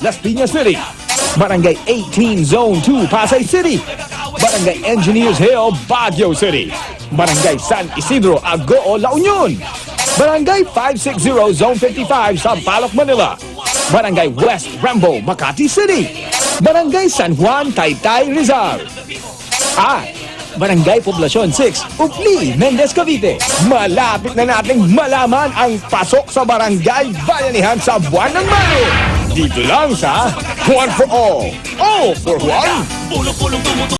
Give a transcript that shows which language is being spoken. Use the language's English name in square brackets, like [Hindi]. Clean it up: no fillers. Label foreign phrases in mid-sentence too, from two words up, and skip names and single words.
[Filipino] Las Piñas City, Barangay 18 Zone 2, Pasay City, Barangay Engineers Hill, Baguio City, Barangay San Isidro, Agoo, La Union, Barangay 560 Zone 55, Sampaloc, Manila, Barangay West Rambo, Makati City, Barangay San Juan, Taytay, Rizal, at Barangay Poblacion 6, Upli, Mendez, Cavite. Malapit na nating malaman ang pasok sa Barangay Bayanihan sa buwan ng Mayo. Dito lang sa One for All for One.